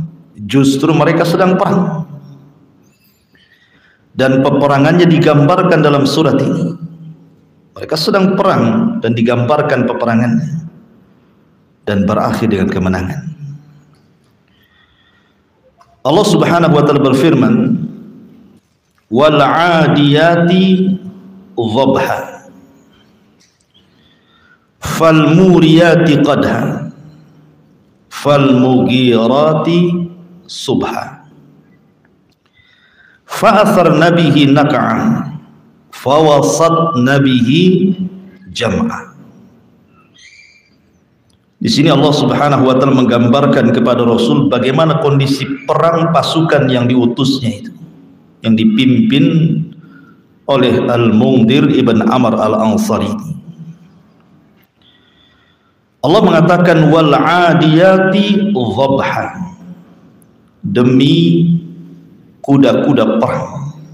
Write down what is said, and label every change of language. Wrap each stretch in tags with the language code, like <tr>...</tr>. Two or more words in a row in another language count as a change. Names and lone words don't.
<id>Justru mereka sedang perang. Dan peperangannya digambarkan dalam surat ini. Mereka sedang perang dan digambarkan peperangannya, dan berakhir dengan kemenangan. Allah</id> <ar>سبحانه وتعالى</ar> <id>berfirman,</id> <ar>والعاديات ضبحا فالموريات قدحا فالمغيرات صبحا فأثرن به نقعا فوسطن به جمعا.</ar> <id>Di sini Allah</id> <ar>سبحانه وتعالى</ar> <id>menggambarkan kepada Rasul bagaimana kondisi perang pasukan yang diutusnya itu, yang dipimpin oleh Al-Mundhir ibn Amr Al-Ansari. Allah mengatakan</id> <ar>والعاديات ضبحا,</ar> <id>demi kuda-kuda perang.</id>